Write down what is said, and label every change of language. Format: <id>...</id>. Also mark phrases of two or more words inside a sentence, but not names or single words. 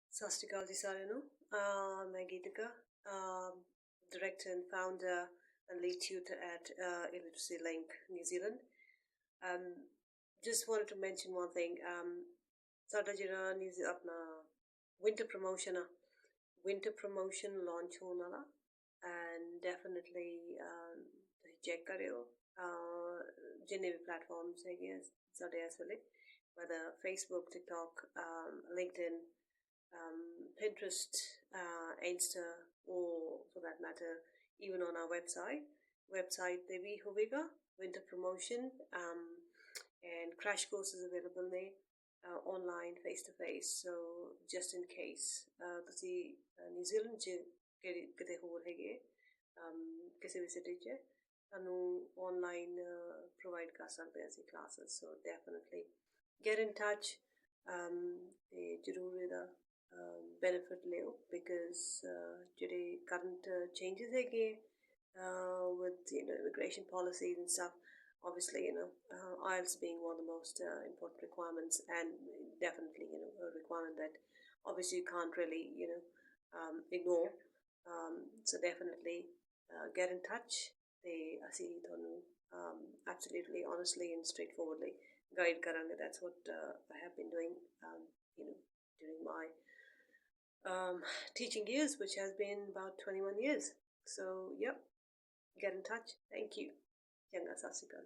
<pa>ਸਤਿ ਸ਼੍ਰੀ ਅਕਾਲ ਜੀ ਸਾਰਿਆਂ ਨੂੰ ਮੈਂ ਗੀਤਿਕਾ</pa> <en>director and founder and lead tutor at eLiteracyLink New Zealand. Just wanted to mention one thing.</en> <pa>ਸਾਡਾ ਜਿਹੜਾ ਆਪਣਾ</pa> <en>winter promotion launch</en> <pa>ਹੋਣ ਵਾਲਾ</pa> <en>and definitely</en> <pa>ਤੁਸੀਂ ਚੈੱਕ ਕਰਿਓ ਜਿੰਨੇ ਵੀ ਪਲੇਟਫਾਰਮਸ ਹੈਗੇ ਸਾਡੇ ਇਸ ਵੇਲੇ</pa> <en>whether Facebook, TikTok, LinkedIn, Pinterest, Insta, or for that matter, even on our website there we hovega winter promotion and crash courses available there online face to face. So just in case</en> <pa>ਤੁਸੀਂ New Zealand ਚ ਕਿਤੇ ਹੋਰ ਹੈਗੇ ਕਿਸੇ ਵੀ ਸਿਟੀ ਚ ਤੁਹਾਨੂੰ online provide ਕਰ ਸਕਦੇ ਅਸੀਂ classes.</pa> <en>So definitely get in touch</en> <pa>ਤੇ ਜ਼ਰੂਰ ਇਹਦਾ benefit ਲਿਓ</pa> <en>because ਜਿਹੜੇ current changes ਹੈਗੇ with immigration policies and stuff, obviously IELTS being one of the most important requirements and definitely a requirement that obviously you can't really ignore. So definitely get in touch</en> <pa>ਤੇ ਅਸੀਂ ਤੁਹਾਨੂੰ</pa> <en>absolutely honestly and straightforwardly guide karanga. That's what I have been doing during my teaching years, which has been about 21 years. So yep, get in touch. Thank you.</en> <pa>ਚੰਗਾ ਸਤਿ ਸ੍ਰੀ ਅਕਾਲ.</pa>